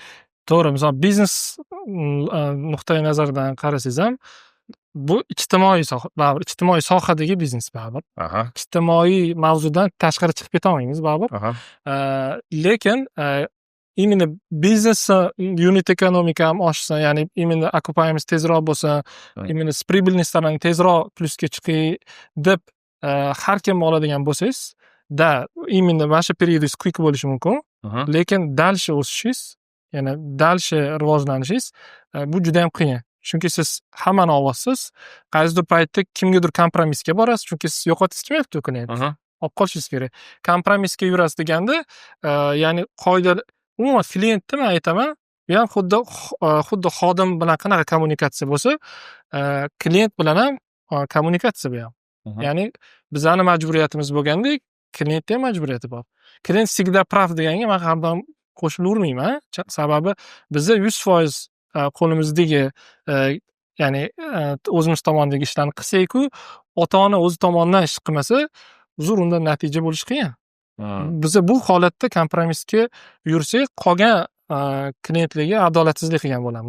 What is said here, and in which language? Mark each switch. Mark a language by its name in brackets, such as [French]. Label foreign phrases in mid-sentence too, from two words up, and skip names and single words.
[Uzbek] To'g'ri, misol biznes nuqtai nazaridan qarasangiz ham bu ijtimoiy soha, baribir ijtimoiy sohadagi biznes baribir. Ijtimoiy mavzudan tashqari chiqib keta olmaymiz baribir. Lekin именно biznes unit ekonomika ham oshsa, ya'ni [Russian] именно окупаемость [Uzbek] tezroq bo'lsa, [Russian] именно с прибыльностьdan [Uzbek] tezroq plusga chiqay deb har kim oladigan bo'lsangiz, именно mana shu periodingiz quick bo'lishi mumkin. Lekin dalshi o'sishingiz, ya'ni dalshi rivojlanishingiz bu juda ham qiyin. Chunki siz hammani olyapsiz, qaysidir paytda kimgadir kompromissga borasiz, chunki siz yo'qotishingiz kelmayapti klient. Olib qolishingiz kerak. Kompromissga yurasiz deganda, ya'ni qoida umuman klientni men aytaman, bu ham xuddi xodim bilan qanaqa kommunikatsiya bo'lsa, klient bilan ham kommunikatsiya bu ham. Ya'ni bizning majburiyatimiz bo'lgandek, klientning ham majburiyati bor. Klient [Russian] всегда прав [Uzbek] deganga men har doim qo'shilavermayman. Sababi bizda 100% qo'limizdagi ya'ni o'zimiz tomondagi ishlarni qilsak-ku, ota-ona o'zi tomonidan ish qilmasa, uzr undan natija bo'lishi qiyin. Biz bu holatda kompromissga yursak, qolgan klientlarga adolatsizlik qilgan bo'lamiz.